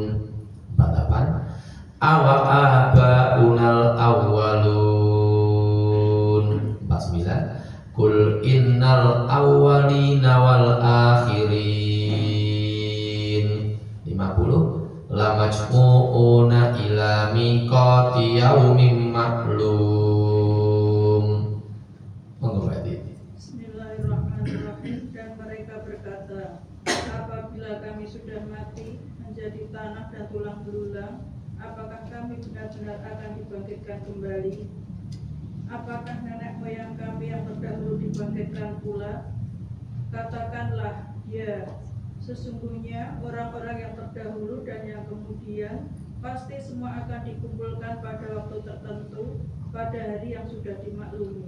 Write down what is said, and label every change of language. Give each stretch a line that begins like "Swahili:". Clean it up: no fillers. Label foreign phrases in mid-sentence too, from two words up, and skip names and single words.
Arabic: 48. أوآباؤنا الأولون. 49. قل إن الأولين والآخرين. 50. لمجموعون إلى ميقات يوم معلوم.
Javanese: Monggo Pak.
Arabic: Bismillahirrahmanirrahim.
Indonesian: Dan mereka berkata, apabila kami sudah mati menjadi tanah dan tulang belulang, apakah kami benar-benar akan dibangkitkan kembali? Apakah nenek moyang kami yang terdahulu dibangkitkan pula? Katakanlah, ya, sesungguhnya orang-orang yang terdahulu dan yang kemudian pasti semua akan dikumpulkan pada waktu tertentu, pada hari yang sudah dimaklumi.